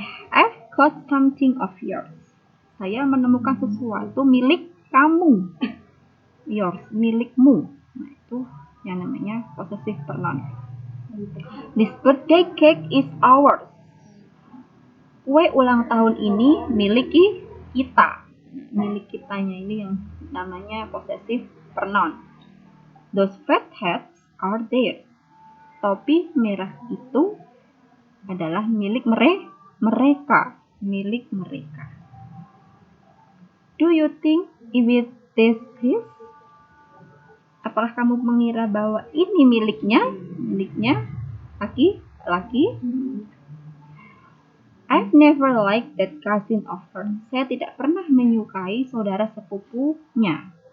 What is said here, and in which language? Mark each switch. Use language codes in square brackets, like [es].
[en] I've got something of yours. [id] Saya menemukan sesuatu milik kamu. Yours, milikmu. Nah, itu yang namanya possessive pronoun. [en] This birthday cake is ours. [id] Kue ulang tahun ini milik kita. Milik kitanya ini yang namanya possessive pronoun. [en] Those fat hats are theirs. [id] Topi merah itu adalah milik mereka. Milik mereka. [en] Do you think it is his? [id] Apakah kamu mengira bahwa ini miliknya? Miliknya laki-laki? [en] I've never liked that cousin of hers. [id] Saya tidak pernah menyukai saudara sepupunya.